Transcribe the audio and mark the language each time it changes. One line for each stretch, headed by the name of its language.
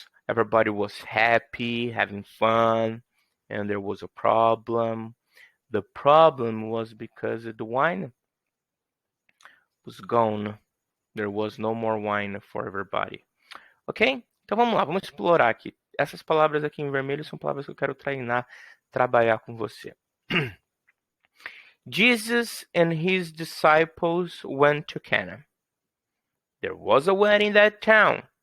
English: Everybody was happy, having fun, and there was a problem. The problem was because the wine was gone. There was no more wine for everybody. Ok?
Portuguese: Então vamos lá, vamos explorar aqui. Essas palavras aqui em vermelho são palavras que eu quero trabalhar com você.
English: Jesus and his disciples went to Cana. There was a wedding in that town.